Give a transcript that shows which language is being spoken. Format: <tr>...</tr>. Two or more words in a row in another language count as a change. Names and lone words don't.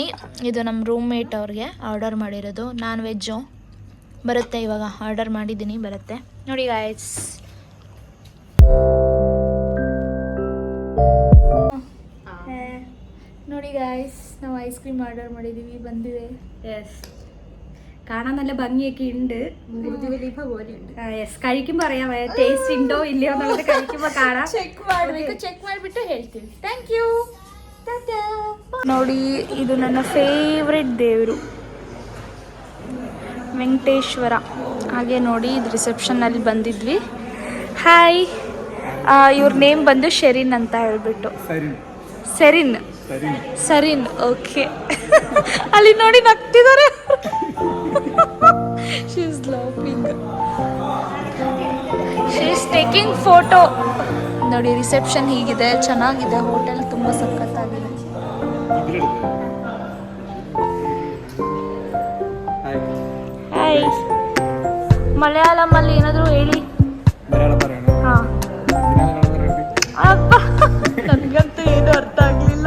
<kn>ಇದು ನಮ್ಮ ರೂಮ್ಮೇಟ್ ಅವ್ರಿಗೆ ಆರ್ಡರ್ ಮಾಡಿರೋದು.</kn> <en>non veg</en> <kn>ಬರುತ್ತೆ. ಇವಾಗ ಆರ್ಡರ್ ಮಾಡಿದ್ದೀನಿ, ಬರುತ್ತೆ. ನೋಡಿ ಗಾಯ್ಸ್, ನೋಡಿ ಗಾಯ್ಸ್, ನಾವು</kn> <en>ice cream order</en> <kn>ಮಾಡಿದ್ದೀವಿ, ಬಂದಿದೆ.</kn> <ml>യെസ്, കാണാൻ നല്ല ഭംഗിയൊക്കെ ഉണ്ട്. ബുർജ് പോലെയുണ്ട്. യെസ്, കഴിക്കുമ്പോൾ അറിയാം ടേസ്റ്റ് ഉണ്ടോ ഇല്ലയോ എന്നുള്ളത്. കഴിക്കുമ്പോൾ കാണാം.</ml> <kn>ಚೆಕ್ ಮಾಡಿಬಿಟ್ಟು ಹೇಳ್ತೀವಿ.</kn> <en>thank you.</en> <kn>ನೋಡಿ, ಇದು ನನ್ನ ಫೇವ್ರೆಟ್ ದೇವರು ವೆಂಕಟೇಶ್ವರ. ಹಾಗೆ ನೋಡಿ, ಇದು ರಿಸೆಪ್ಷನ್ನಲ್ಲಿ ಬಂದಿದ್ವಿ. ಹಾಯ್, ಇವ್ರ ನೇಮ್ ಬಂದು ಶೆರಿನ್ ಅಂತ ಹೇಳ್ಬಿಟ್ಟು. ಸರಿನ್ ಓಕೆ. ಅಲ್ಲಿ ನೋಡಿ ನಗ್ತಿದ್ದಾರೆ.</kn> <en>She is laughing, she is taking photo.</en> <kn>ನೋಡಿ, ರಿಸೆಪ್ಷನ್ ಹೀಗಿದೆ, ಚೆನ್ನಾಗಿದೆ. ಹೋಟೆಲ್ ತುಂಬ ಸಖತ್ತಾಗಿದೆ. ಹಾಯ್, ಮಲಯಾಳಮಲ್ಲಿ ಏನಾದರೂ ಹೇಳಿ. ಹಾಂ, ಅಪ್ಪ ನನಗಂತೂ ಏನು ಅರ್ಥ ಆಗಲಿಲ್ಲ.</kn>